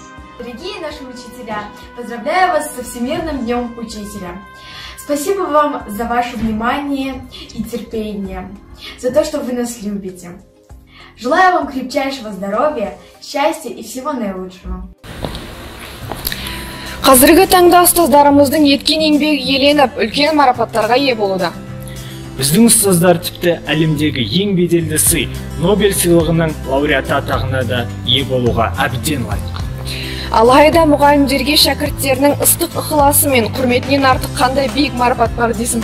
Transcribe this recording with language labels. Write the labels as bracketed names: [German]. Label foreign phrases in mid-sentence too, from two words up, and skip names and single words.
[Russian] Дорогие наши учителя, поздравляю вас со Всемирным днем учителя. Спасибо вам за ваше внимание и терпение, за то, что вы нас любите. Желаю вам крепчайшего здоровья, счастья и всего наилучшего. [Kazakh] Қазіргі таңда ұстаздарымыздың еткен еңбегі еленіп, үлкен марапаттарға ие болуда. Біздің ұстаздар тіпті әлемдегі ең беделді сый Нобель сыйлығының лауреаты атағына да ие болуға әбден лайық. Алайда мұғалімдерге шәкірттерінің ыстық ықыласы мен құрметінен артық қандай биік марапат бар дейсің?